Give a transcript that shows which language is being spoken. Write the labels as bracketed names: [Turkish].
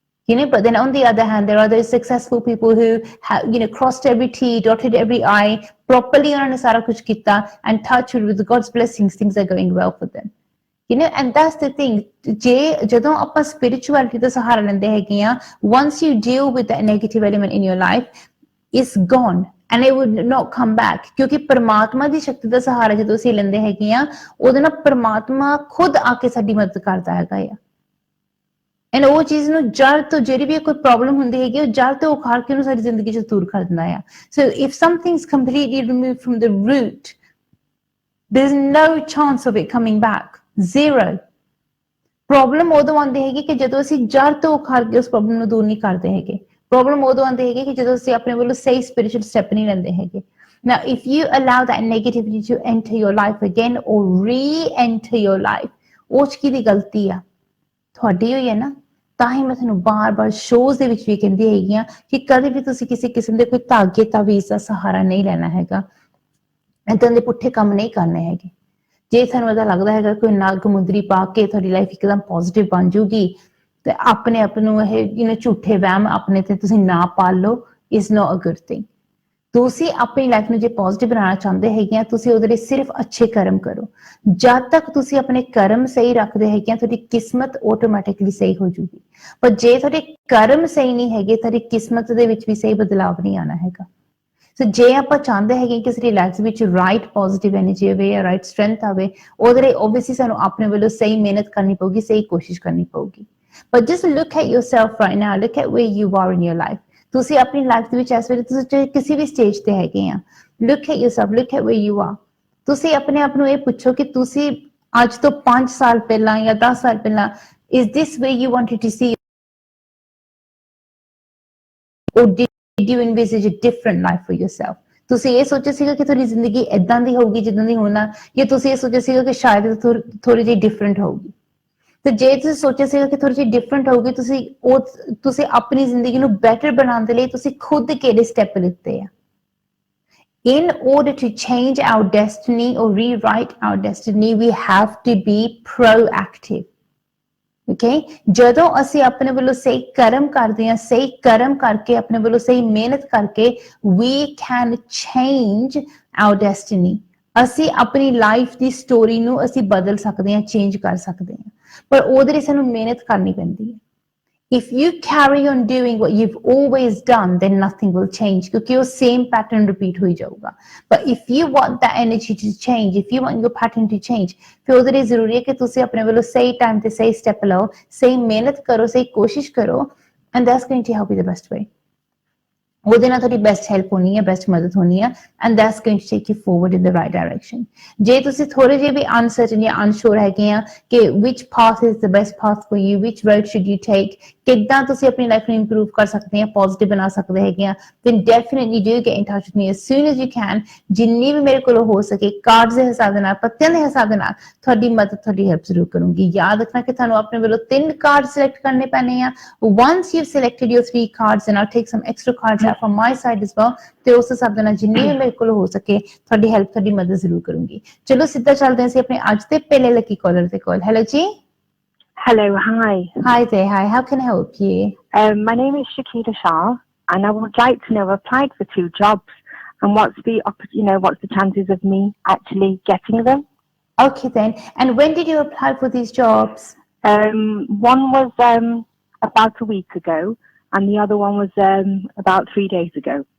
[English] You know, but then on the other hand, there are those successful people who have, you know, crossed every T, dotted every I, properly [Punjabi] unhone sara kuch kita, [English] and touched with God's blessings, things are going well for them. You know, and that's the thing. [Punjabi] Jadon aapa spirituality da sahara lende hege a, [English] once you deal with that negative element in your life, is gone and it would not come back. [Punjabi] क्योंकि परमात्मा दी शक्ति दा सहारा जदों ਅਸੀਂ ਲੈਂਦੇ ਹੈਗੇ ਆ, ਉਹਦੇ ਨਾਲ ਪਰਮਾਤਮਾ ਖੁਦ ਆ ਕੇ ਸਾਡੀ ਮਦਦ ਕਰਦਾ ਹੈਗਾ ਆ. ਐਂਡ ਉਹ ਚੀਜ਼ ਨੂੰ ਜੜ ਤੋਂ, ਜਿਹੜੀ ਵੀ ਕੋਈ ਪ੍ਰੋਬਲਮ ਹੁੰਦੀ ਹੈਗੀ, ਉਹ ਜੜ ਤੋਂ ਉਖਾੜ ਕੇ ਉਹਨੂੰ ਸਾਡੀ ਜ਼ਿੰਦਗੀ ਚੋਂ ਦੂਰ ਕਰ ਦਿੰਦਾ ਆ. [English] So if something's completely removed from the root, there's no chance of it coming back. Zero. [Punjabi] Problem ਉਦੋਂ ਆਉਂਦੀ ਹੈਗੀ ਕਿ ਜਦੋਂ ਅਸੀਂ ਜੜ ਤੋਂ ਉਖਾੜ ਕੇ ਉਸ ਪ੍ਰੋਬਲਮ ਨੂੰ ਦੂਰ ਨਹੀਂ ਕਰਦੇ ਹੈਗੇ. ਪ੍ਰੋਬਲਮ ਉਦੋਂ ਆਉਂਦੀ ਹੈਗੀ ਕਿ ਜਦੋਂ ਅਸੀਂ ਆਪਣੇ ਵੱਲੋਂ ਸਹੀ ਸਪਿਰਿਚੁਅਲ ਸਟੈਪ ਨਹੀਂ ਲੈਂਦੇ ਹੈਗੇ. [English] Now, if you allow that negativity to enter your life again or re-enter your life, [Punjabi] ਉਹ 'ਚ ਕਿਹਦੀ ਗਲਤੀ ਆ? ਤੁਹਾਡੀ ਹੋਈ ਹੈ ਨਾ. ਤਾਂ ਹੀ ਮੈਂ ਤੁਹਾਨੂੰ ਬਾਰ-ਬਾਰ ਸ਼ੋਜ਼ ਦੇ ਵਿੱਚ ਵੀ ਕਹਿੰਦੀ ਹੈਗੀ ਆ ਕਿ ਕਦੇ ਵੀ ਤੁਸੀਂ ਕਿਸੇ ਕਿਸਮ ਦੇ ਕੋਈ ਧਾਗੇ ਤਾਵੀਜ਼ ਦਾ ਸਹਾਰਾ ਨਹੀਂ ਲੈਣਾ ਹੈਗਾ. ਏਦਾਂ ਦੇ ਪੁੱਠੇ ਕੰਮ ਨਹੀਂ ਕਰਨੇ ਹੈਗੇ. ਜੇ ਤੁਹਾਨੂੰ ਇਹਦਾ ਲੱਗਦਾ ਹੈਗਾ ਕੋਈ ਨਗ ਮੁੰਦਰੀ ਪਾ ਕੇ ਤੁਹਾਡੀ ਲਾਈਫ ਇੱਕਦਮ ਪੋਜ਼ਿਟਿਵ ਬਣ ਜੂਗੀ, ਤੇ ਆਪਣੇ ਆਪ ਨੂੰ ਇਹ ਝੂਠੇ ਵਹਿਮ ਆਪਣੇ ਤੇ ਤੁਸੀਂ ਨਾ ਪਾਲ ਲਓ, [English] Is not a good thing. [Punjabi] ਤੁਸੀਂ ਆਪਣੀ ਲਾਈਫ ਨੂੰ ਜੇ ਪੋਜ਼ਿਟਿਵ ਬਣਾਉਣਾ ਚਾਹੁੰਦੇ ਹੈਗੇ ਆ, ਤੁਸੀਂ ਉਹਦੇ ਲਈ ਸਿਰਫ ਅੱਛੇ ਕਰਮ ਕਰੋ. ਜਦ ਤੱਕ ਤੁਸੀਂ ਆਪਣੇ ਕਰਮ ਸਹੀ ਰੱਖਦੇ ਹੈਗੇ ਆ, ਤੁਹਾਡੀ ਕਿਸਮਤ ਆਟੋਮੈਟਿਕਲੀ ਸਹੀ ਹੋ ਜੂਗੀ. ਪਰ ਜੇ ਤੁਹਾਡੇ ਕਰਮ ਸਹੀ ਨਹੀਂ ਹੈਗੇ, ਤੁਹਾਡੀ ਕਿਸਮਤ ਦੇ ਵਿੱਚ ਵੀ ਸਹੀ ਬਦਲਾਵ ਨਹੀਂ ਆਉਣਾ ਹੈਗਾ. ਸੋ ਜੇ ਆਪਾਂ ਚਾਹੁੰਦੇ ਹੈਗੇ ਕਿ ਸਾਡੀ ਲਾਈਫ ਵਿੱਚ ਰਾਈਟ ਪੋਜ਼ਿਟਿਵ ਐਨਰਜੀ ਆਵੇ ਜਾਂ ਰਾਈਟ ਸਟਰੈਂਥ ਆਵੇ, ਉਹਦੇ ਲਈ ਓਬਵੀਅਸਲੀ ਸਾਨੂੰ ਆਪਣੇ ਵੱਲੋਂ ਸਹੀ ਮਿਹਨਤ ਕਰਨੀ ਪਊਗੀ, ਸਹੀ ਕੋਸ਼ਿਸ਼ ਕਰਨੀ ਪਊਗੀ. [English] But just look at yourself right now. Look at where you are in your life. [Punjabi] ਤੁਸੀਂ ਆਪਣੀ ਲਾਈਫ ਦੇ ਵਿੱਚ ਇਸ ਵੇਲੇ ਤੁਸੀਂ ਕਿਸੇ ਵੀ ਸਟੇਜ ਤੇ ਹੈਗੇ ਆ. [English] Look at yourself. Look at where you are. [Punjabi] ਤੁਸੀਂ ਆਪਣੇ ਆਪ ਨੂੰ ਇਹ ਪੁੱਛੋ ਕਿ ਤੁਸੀਂ ਅੱਜ ਤੋਂ 5 ਸਾਲ ਪਹਿਲਾਂ [English] ਜਾਂ 10 ਸਾਲ ਪਹਿਲਾਂ, is this where you wanted to see, or did you envisage a different life for yourself? [Punjabi] ਤੁਸੀਂ ਇਹ ਸੋਚਿਆ ਸੀਗਾ ਕਿ ਤੁਹਾਡੀ ਜ਼ਿੰਦਗੀ ਏਦਾਂ ਦੀ ਹੋਊਗੀ ਜਿੱਦਾਂ ਦੀ ਹੋਣਾ, ਜਾਂ ਤੁਸੀਂ ਇਹ ਸੋਚਿਆ ਸੀਗਾ ਕਿ ਸ਼ਾਇਦ ਥੋੜੀ ਜਿਹੀ ਡਿਫਰੈਂਟ ਹੋਊਗੀ? ਤੇ ਜੇ ਤੁਸੀਂ ਸੋਚਿਆ ਸੀਗਾ ਕਿ ਥੋੜੀ ਜਿਹੀ ਡਿਫਰੈਂਟ ਹੋਊਗੀ, ਤੁਸੀਂ ਆਪਣੀ ਜ਼ਿੰਦਗੀ ਨੂੰ ਬੈਟਰ ਬਣਾਉਣ ਦੇ ਲਈ ਤੁਸੀਂ ਖੁਦ ਕਿਹੜੇ ਸਟੈਪ ਲਿੱਤੇ ਆ? [English] In order to change our destiny or rewrite our destiny, we have to be proactive. Okay? [Punjabi] ਜਦੋਂ ਅਸੀਂ ਆਪਣੇ ਵੱਲੋਂ ਸਹੀ ਕਰਮ ਕਰਦੇ ਹਾਂ, ਸਹੀ ਕਰਮ ਕਰਕੇ ਆਪਣੇ ਵੱਲੋਂ ਸਹੀ ਮਿਹਨਤ ਕਰਕੇ, [English] we can change our destiny. [Punjabi] ਅਸੀਂ ਆਪਣੀ ਲਾਈਫ ਦੀ ਸਟੋਰੀ ਨੂੰ ਅਸੀਂ ਬਦਲ ਸਕਦੇ ਹਾਂ, ਚੇਂਜ ਕਰ ਸਕਦੇ ਹਾਂ, ਪਰ ਉਹਦੇ ਲਈ ਸਾਨੂੰ ਮਿਹਨਤ ਕਰਨੀ ਪੈਂਦੀ ਹੈ. [English] If you carry on doing what you've always done, then nothing will change, [Punjabi] ਕਿਉਂਕਿ ਉਹ same pattern repeat ਹੋਈ ਜਾਊਗਾ. [English] But if you want that energy to change, if you want your pattern to change, [Punjabi] ਫਿਰ ਉਹਦੇ ਲਈ ਜ਼ਰੂਰੀ ਹੈ ਕਿ ਤੁਸੀਂ ਆਪਣੇ ਵੱਲੋਂ ਸਹੀ ਟਾਈਮ ਤੇ ਸਹੀ ਸਟੈਪ ਲਓ, ਸਹੀ ਮਿਹਨਤ ਕਰੋ, ਸਹੀ ਕੋਸ਼ਿਸ਼ ਕਰੋ, [English] and that's going to help you the best way. [Punjabi] ਉਹਦੇ ਨਾਲ ਤੁਹਾਡੀ ਬੈਸਟ ਹੈਲਪ ਹੋਣੀ ਹੈ, [English] Best ਮਦਦ ਹੋਣੀ ਹੈ, and that's going to take you forward in the right direction. [Punjabi] ਜੇ ਤੁਸੀਂ ਥੋੜੇ ਜਿਹੇ ਵੀ uncertain ਜਾਂ unsure ਹੈਗੇ ਆ ਕਿ [English] which path is the best path for you, which road should you take, [Punjabi] ਕਿੱਦਾਂ ਤੁਸੀਂ ਆਪਣੀ ਲਾਈਫ ਨੂੰ ਇੰਪਰੂਵ ਕਰ ਸਕਦੇ ਆ, ਪੋਜ਼ਿਟਿਵ ਬਣਾ ਸਕਦੇ ਹੈਗੇ ਆ, [English] then definitely do get in touch with me as soon as you can. [Punjabi] ਜਿੰਨੀ ਵੀ ਮੇਰੇ ਕੋਲੋਂ ਹੋ ਸਕੇ ਕਾਰਡਸ ਦੇ ਹਿਸਾਬ ਦੇ ਨਾਲ, ਪੱਤਿਆਂ ਦੇ ਹਿਸਾਬ ਦੇ ਨਾਲ ਤੁਹਾਡੀ ਮਦਦ, ਤੁਹਾਡੀ ਹੈਲਪ ਜ਼ਰੂਰ ਕਰੂੰਗੀ। ਯਾਦ ਰੱਖਣਾ ਕਿ ਤੁਹਾਨੂੰ ਆਪਣੇ ਵੱਲੋਂ 3 ਕਾਰਡ ਸਿਲੈਕਟ ਕਰਨੇ ਪੈਣੇ ਆ। [English] Once you've selected your 3 cards, then I'll take some extra cards out from my side as well, [Punjabi] ਤੇ ਉਸ ਹਿਸਾਬ ਦੇ ਨਾਲ ਜਿੰਨੀ ਵੀ ਮੇਰੇ ਕੋਲ ਹੋ ਸਕੇ ਤੁਹਾਡੀ ਹੈਲਪ, ਤੁਹਾਡੀ ਮਦਦ ਜ਼ਰੂਰ ਕਰੂੰਗੀ। ਚਲੋ ਸਿੱਧਾ ਚੱਲਦੇ ਹਾਂ ਅਸੀਂ ਆਪਣੇ ਅੱਜ ਦੇ ਪਹਿਲੇ ਲੱਕੀ ਕਾਲਰ ਦੇ ਕੋਲ। ਹੈਲੋ ਜੀ। [English] Hello, hi. Hi there, hi, how can I help you? My name is Shakita Shah, and I would like to know, I've applied for 2 jobs, and what's the chances of me actually getting them? Okay then, and when did you apply for these jobs? One was about a week ago, and the other one was about 3 days ago.